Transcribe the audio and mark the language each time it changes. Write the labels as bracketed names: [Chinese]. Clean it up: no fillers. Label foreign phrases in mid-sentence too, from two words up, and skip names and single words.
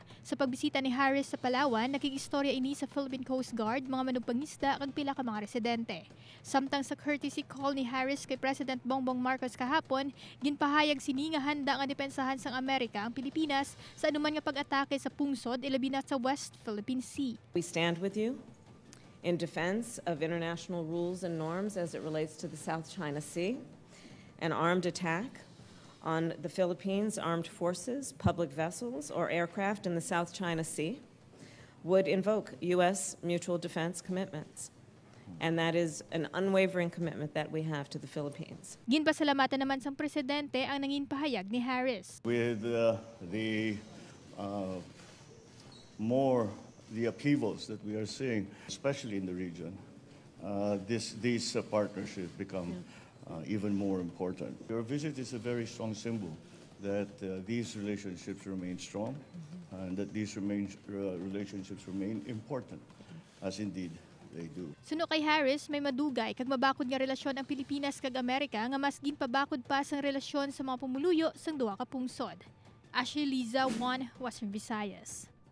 [Hiligaynon] Sa pagbisita ni Harris sa Palawan, nakikistorya ini sa Philippine Coast Guard, mga manugpangisda kag pila ka mga residente. Samtang sa courtesy call ni Harris kay President Bongbong Marcos kahapon, ginpahayag sini nga handa nga depensahan sang Amerika ang Pilipinas sa anuman nga pag-atake sa pungsod ilabi na sa West Philippine Sea. [English] We stand with you in defense of international rules and norms as it relates to the South China Sea. An armed attack on the Philippines' armed forces, public vessels, or aircraft in the South China Sea would invoke U.S. mutual defense commitments. And that is an unwavering commitment that we have to the Philippines. [Hiligaynon] Ginpasalamatan naman sang presidente ang nangin pahayag ni Harris. [English] With the upheavals that we are seeing, especially in the region, these partnerships become even more important. Your visit is a very strong symbol that these relationships remain strong and that these relationships remain important, as indeed they do. [Hiligaynon] Suno kay Harris, may madugay kag mabakod nga relasyon ang Pilipinas kag Amerika nga mas ginpabakod pa sang relasyon sa mga pumuluyo sang duha ka pungsod. Ashley Liza, Western Visayas.